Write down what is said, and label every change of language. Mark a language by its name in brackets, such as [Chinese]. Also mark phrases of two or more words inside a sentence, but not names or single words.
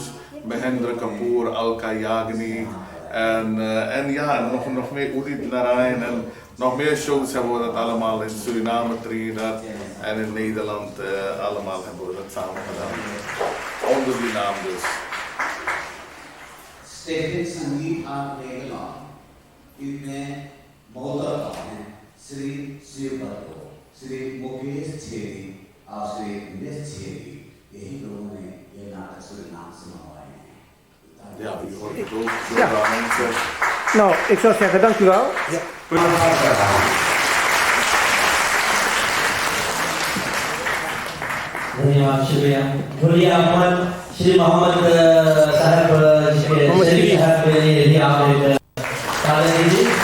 [Dutch] Mahendra Kapoor, Alka Yagni en ja, nog meer Udit Narayan en nog meer shows hebben we dat allemaal in Suriname, Trinidad en in Nederland allemaal hebben we dat samen gedaan. Onder die naam dus. Stichting Sangeet Art Nederland. [Hindi] इसमें मोहतरम हैं श्री शिवबद्लो, श्री मुकेश छेरी और श्री नेस छेरी, यही लोगों ने ये नाटक सुरीनाम से मंगवाए हैं. [Dutch] Ja, u hoort het ook. Ja. Nou, ik zou zeggen dank u wel. Ja. [Hindi] धन्यवाद शुक्रिया. बोलिए श्री मोहम्मद साहब जिसके साहब के लिए यदि आप एक ताली दीजिए.